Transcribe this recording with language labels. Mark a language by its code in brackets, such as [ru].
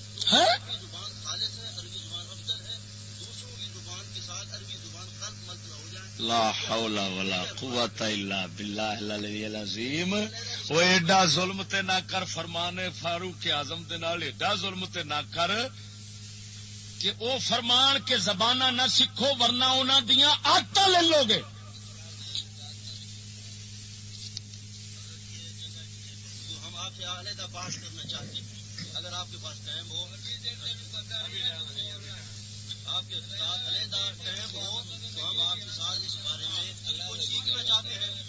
[ur] عربی زبان خالص ہے، عربی زبان افضل ہے، دوسروں کی زبان کے ساتھ عربی زبان خلط ملط نہ ہو جائے. [ar] لا حول ولا قوت الا باللہ العلی العظیم. [pa] وہ ایڈا ظلم تے نہ کر فرمانے فاروق اعظم دے نال ایڈا ظلم تے نہ کر کہ او فرمان کے زبانہ نہ سیکھو ورنہ انہاں دیاں عادتاں لے لو گے. [ur] ہم آپ سے علیحدہ بات کرنا چاہتے ہیں، اگر آپ کے پاس ٹائم ہو، آپ کے ساتھ علیحدہ ٹائم ہو تو ہم آپ کے ساتھ اس بارے میں کچھ سیکھنا چاہتے ہیں.